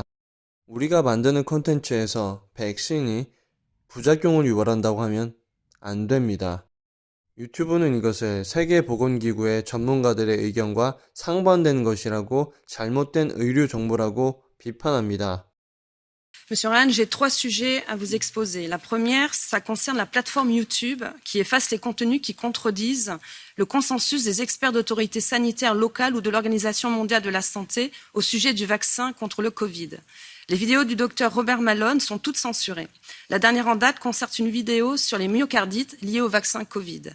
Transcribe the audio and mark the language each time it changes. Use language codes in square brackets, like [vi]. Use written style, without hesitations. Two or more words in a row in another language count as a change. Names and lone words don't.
[ko] 우리가 만드는 콘텐츠에서 백신이 부작용을 유발한다고 하면 안 됩니다. 유튜브는 이것을 세계보건기구의 전문가들의 의견과 상반되는 것이라고 잘못된 의료 정보라고 비판합니다. [fr] Monsieur Ryan, j'ai trois sujets à vous exposer. La première, ça concerne la plateforme YouTube qui efface les contenus qui contredisent le consensus des experts d'autorités sanitaires locales ou de l'Organisation mondiale de la santé au sujet du vaccin contre le Covid. Les vidéos du docteur Robert Malone sont toutes censurées. La dernière en date concerne une vidéo sur les myocardites liés au vaccin Covid.